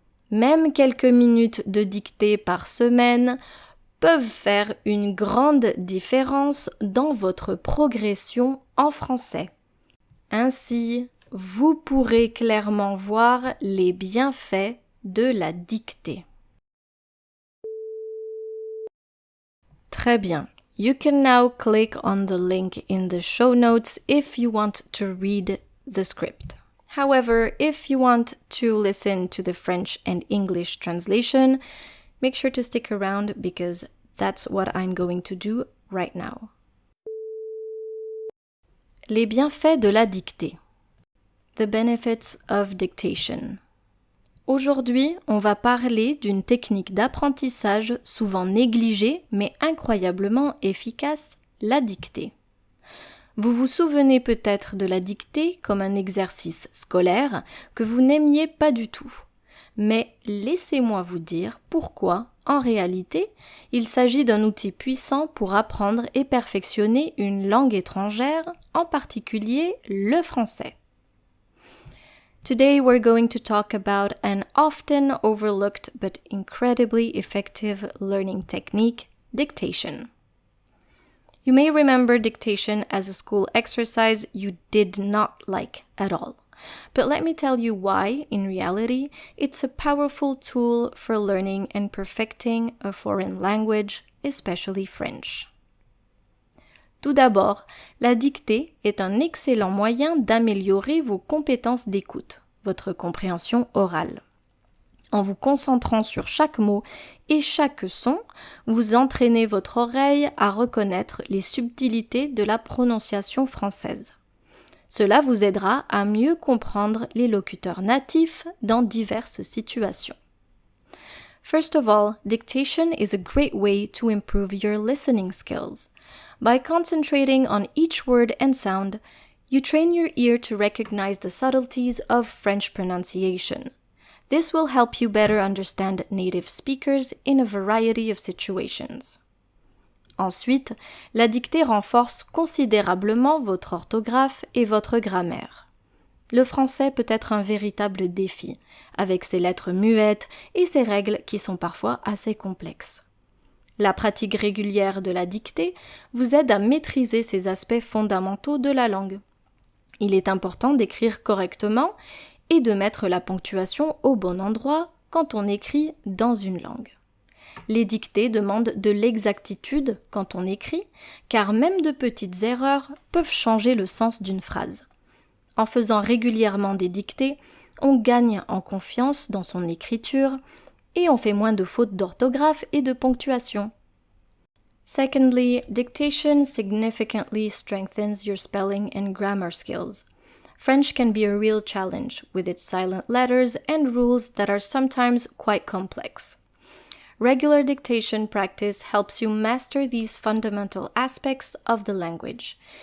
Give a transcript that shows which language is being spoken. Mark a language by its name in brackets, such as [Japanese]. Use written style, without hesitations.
[French] Même quelques minutes de dictée par semaine peuvent faire une grande différence dans votre progression en français. Ainsi, vous pourrez clairement voir les bienfaits de la dictée. Très bien. [English] You can now click on the link in the show notes if you want to read the script. However, if you want to listen to the French and English translation, make sure to stick around because that's what I'm going to do right now. [French] Les bienfaits de la dictée. [English] The benefits of dictation. [French] Aujourd'hui, on va parler d'une technique d'apprentissage souvent négligée mais incroyablement efficace, la dictée. Vous vous souvenez peut-être de la dictée comme un exercice scolaire que vous n'aimiez pas du tout. Mais laissez-moi vous dire pourquoi, en réalité, il s'agit d'un outil puissant pour apprendre et perfectionner une langue étrangère, en particulier le français. [English] Today we're going to talk about an often overlooked but incredibly effective learning technique, dictation. You may remember dictation as a school exercise you did not like at all. But let me tell you why, in reality, it's a powerful tool for learning and perfecting a foreign language, especially French. [French] Tout d'abord, la dictée est un excellent moyen d'améliorer vos compétences d'écoute, votre compréhension orale. En vous concentrant sur chaque mot et chaque son, vous entraînez votre oreille à reconnaître les subtilités de la prononciation française. Cela vous aidera à mieux comprendre les locuteurs natifs dans diverses situations. [English] First of all, dictation is a great way to improve your listening skills. By concentrating on each word and sound, you train your ear to recognize the subtleties of French pronunciation. This will help you better understand native speakers in a variety of situations. [French] Ensuite, la dictée renforce considérablement votre orthographe et votre grammaire. Le français peut être un véritable défi, avec ses lettres muettes et ses règles qui sont parfois assez complexes. La pratique régulière de la dictée vous aide à maîtriser ces aspects fondamentaux de la langue. Il est important d'écrire correctement et de mettre la ponctuation au bon endroit quand on écrit dans une langue. Les dictées demandent de l'exactitude quand on écrit, car même de petites erreurs peuvent changer le sens d'une phrase. En faisant régulièrement des dictées, on gagne en confiance dans son écriture et on fait moins de fautes d'orthographe et de ponctuation. [English] Secondly, dictation significantly strengthens your spelling and grammar skills. French can be a real challenge with its silent letters and rules that are sometimes quite complex. Regular dictation practice helps you master these fundamental aspects of the language.